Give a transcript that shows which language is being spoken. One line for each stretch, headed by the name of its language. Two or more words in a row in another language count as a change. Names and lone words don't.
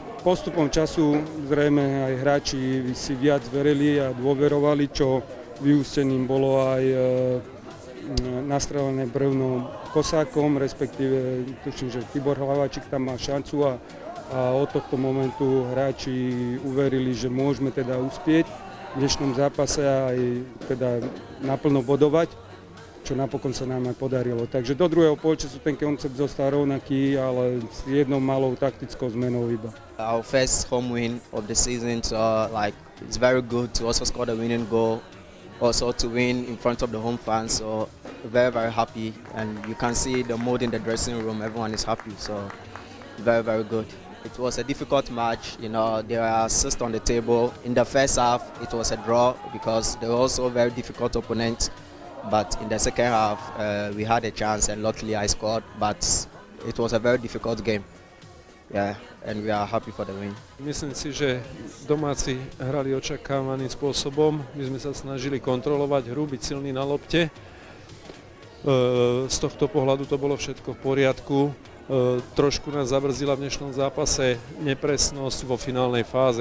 Slovak: Postupom času zrejme aj hráči si viac verili a dôverovali, čo vyústením bolo aj nastrelené brevno Kosákom, respektíve tuším, že Tibor Hlaváčik tam má šancu a od tohto momentu hráči uverili, že môžeme teda uspieť v dnešnom zápase a aj teda naplno bodovať, čo napokon sa nám aj podarilo. Takže do druhého polčasu ten koncept zostal rovnaký, ale s jednou malou taktickou zmenou iba.
English: Our first home win of the season, so it's very good to also score the winning goal, also to win in front of the home fans. So very happy, and you can see the mood in the dressing room. Everyone is happy, so very good. It was a difficult match, there are assists on the table. In the first half, it was a draw because they were also a very difficult opponent. But in the second half, we had a chance and luckily I scored, but it was a very difficult game. Yeah, and we are happy for the win.
Slovak: Myslím si, že domáci hrali očakávaným spôsobom. My sme sa snažili kontrolovať hru, byť silní na lopte. Z tohto pohľadu to bolo všetko v poriadku. Trošku nás zabrzila v dnešnom zápase nepresnosť vo finálnej fáze.